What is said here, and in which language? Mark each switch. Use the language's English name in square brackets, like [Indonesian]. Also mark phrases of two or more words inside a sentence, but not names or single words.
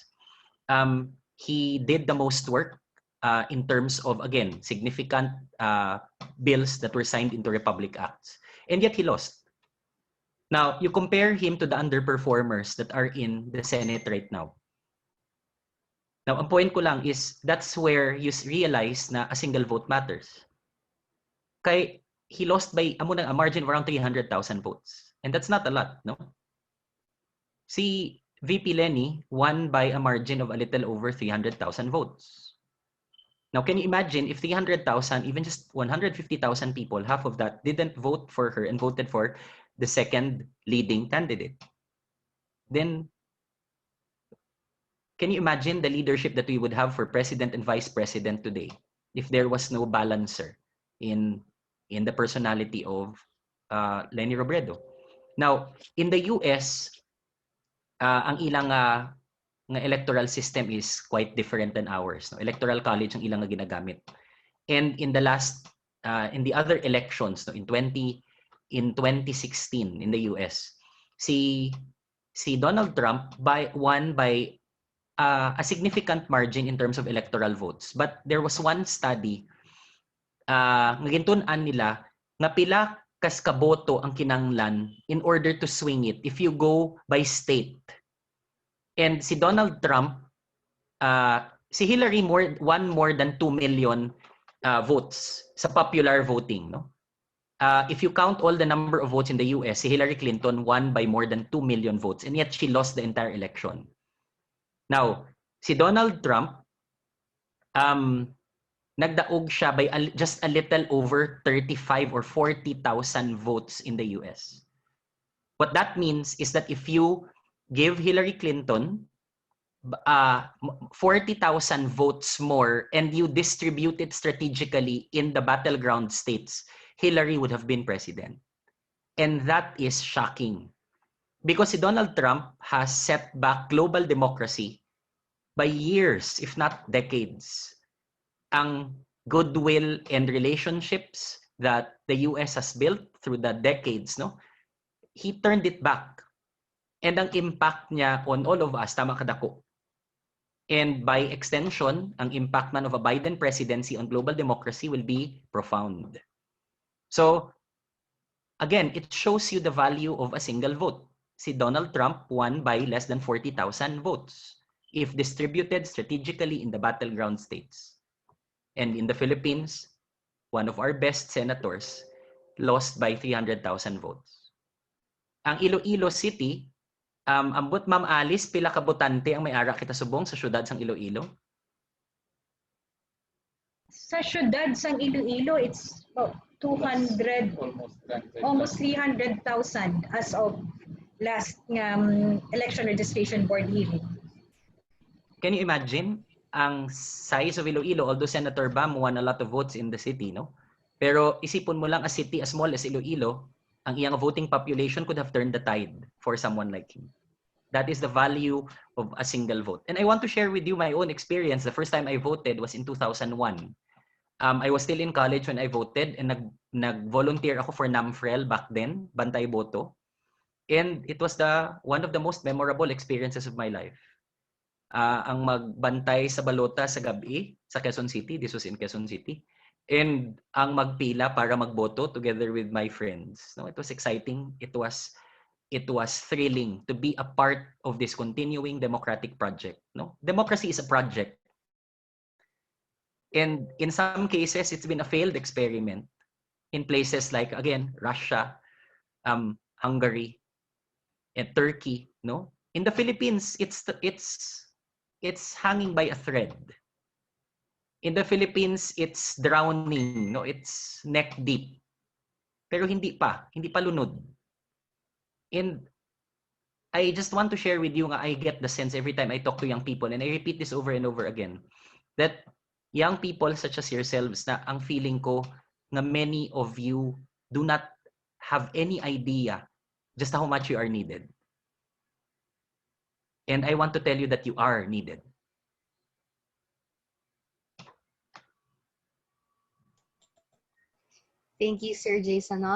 [English] He did the most work in terms of, again, significant bills that were signed into Republic Acts. And yet he lost. Now, you compare him to the underperformers that are in the Senate right now. Now, [Hiligaynon] ang point ko lang [English] is that's where you realize na a single vote matters. Kay he lost by a margin of around 300,000 votes. And that's not a lot, no? Si VP Lenny won by a margin of a little over 300,000 votes. Now, can you imagine if 300,000, even just 150,000 people, half of that didn't vote for her and voted for the second leading candidate? Then, can you imagine the leadership that we would have for president and vice president today if there was no balancer in the personality of Leni Robredo? Now, in the US, [Hiligaynon] ang ilang nga [English] electoral system is quite different than ours. No? Electoral college [Hiligaynon] ang ilang nga ginagamit. [English] And in the last, in the other elections, no, in 2016 in the US, si Donald Trump won by a significant margin in terms of electoral votes. But there was one study [Hiligaynon] ngagintun-an nila nga pila kas kaboto ang kinanglan [English] in order to swing it if you go by state. And si Donald Trump, si Hillary won more than 2 million votes sa popular voting, no? If you count all the number of votes in the US, si Hillary Clinton won by more than 2 million votes, and yet she lost the entire election. Now, [Hiligaynon] si Donald Trump, nagdaog siya [English] by just a little over 35 or 40,000 votes in the US. What that means is that if you give Hillary Clinton 40,000 votes more and you distribute it strategically in the battleground states, Hillary would have been president. And that is shocking. Because si Donald Trump has set back global democracy by years, if not decades. Ang goodwill and relationships that the US has built through the decades, no? He turned it back. And ang impact niya on all of us, [Hiligaynon] tama kadako. [English] And by extension, ang impact man of a Biden presidency on global democracy will be profound. So, again, it shows you the value of a single vote. Si Donald Trump won by less than 40,000 votes if distributed strategically in the battleground states. And in the Philippines, one of our best senators lost by 300,000 votes. [Hiligaynon] Ang Iloilo City, ambot Ma'am Alice, pila ka botante ang may-ara kita subong sa syudad sang Iloilo? Sa syudad sang Iloilo, [English] it's 200, almost 300,000 as of last election registration board hearing. Can you imagine ang size of Iloilo? Although Senator Bam won a lot of votes in the city, no? [Hiligaynon] Pero isipon mo lang [English] a city as small as Iloilo, [Hiligaynon] ang iyang [English] voting population could have turned the tide for someone like him. That is the value of a single vote. And I want to share with you my own experience. The first time I voted was in 2001. I was still in college when I voted and [Hiligaynon] nag-volunteer ako [English] for NAMFREL back then, Bantay Boto. And it was one of the most memorable experiences of my life. [Hiligaynon] Ang magbantay sa balota sa gabi sa Quezon City. [English] This was in Quezon City. And [Hiligaynon] ang magpila para magboto [English] together with my friends. No, it was exciting. It was thrilling to be a part of this continuing democratic project. No, democracy is a project. And in some cases, it's been a failed experiment in places like, again, Russia, Hungary, and Turkey. No, in the Philippines, it's hanging by a thread. In the Philippines, it's drowning. No, it's neck deep. [Hiligaynon] Pero hindi pa lunod. [English] And I just want to share with you, I get the sense every time I talk to young people, and I repeat this over and over again, that young people such as yourselves, [Hiligaynon] na ang feeling ko na [English] many of you do not have any idea just how much you are needed. And I want to tell you that you are needed. Thank you, Sir Jason. No?